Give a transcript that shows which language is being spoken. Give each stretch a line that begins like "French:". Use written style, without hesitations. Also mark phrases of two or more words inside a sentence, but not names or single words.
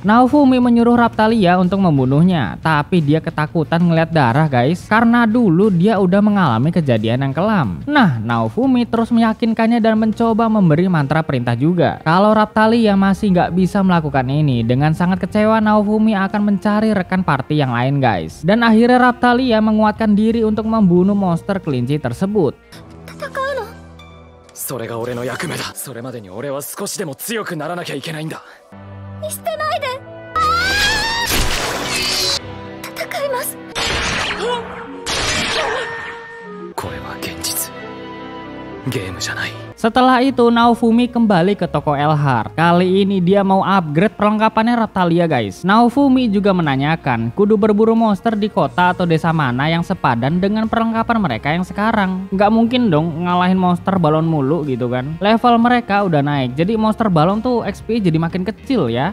Indonesian: Naofumi menyuruh Raphtalia untuk membunuhnya, tapi dia ketakutan ngeliat darah guys, karena dulu dia udah mengalami kejadian yang kelam. Nah, Naofumi terus meyakinkannya dan mencoba memberi mantra perintah juga. Kalau Raphtalia masih nggak bisa melakukan ini, dengan sangat kecewa Naofumi akan mencari rekan party yang lain guys. Dan akhirnya Raphtalia menguatkan diri untuk membunuh monster kelinci tersebut.
Japanese: それが俺の役目だ。それまでに俺は少しでも強くならなきゃいけないんだ。見捨てないで。戦います。これは現実。ゲームじゃない。
Indonesian: Setelah itu Naofumi kembali ke toko Elhart. Kali ini dia mau upgrade perlengkapannya Raphtalia guys. Naofumi juga menanyakan kudu berburu monster di kota atau desa mana yang sepadan dengan perlengkapan mereka yang sekarang. Nggak mungkin dong ngalahin monster balon mulu gitu kan. Level mereka udah naik, jadi monster balon tuh XP jadi makin kecil ya.